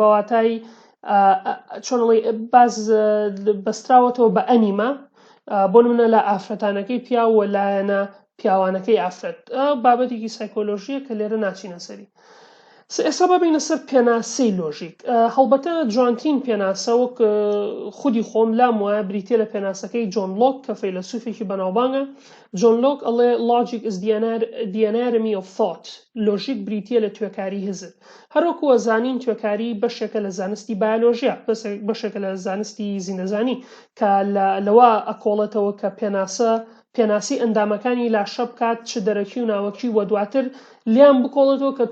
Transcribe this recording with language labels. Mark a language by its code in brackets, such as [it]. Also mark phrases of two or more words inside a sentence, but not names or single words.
[ckb] واتای چۆنڵی باز بەستراوەتەوە بە ئەنیمە بۆ نمونە لە ئافرەتانەکەی پیا و لایەنە پیاوانەکەی ئافرەت بابەتێکی سایکۆلۆژیە کە لێرە ناچینە سەری ئێستا ببینە سەر پێناسەی لۆژیک هەڵبەتە جوانترین پێناسە وەک خودی خۆم لام وایە بریتێ لە پێناسەکەی جۆن لۆک کە فەیلسوفێکی بەناوبانگە جۆن لۆک ئەڵێ [en] logic is the anatomy of thought [ckb] لۆژیک بریتێ لە توێکاری هزر هەروەکووە زانین توێکاری بەشێکە لە زانستی بایۆلۆژیا بەشێکە لە زانستی زیندەزانی کە لەوە ئەکۆڵێتەوە کە پێناسی ئەندامەکانی لاشە بکات چ دەرەکی و ناوەکی وە دواتر لیان بکۆڵێتەوە کە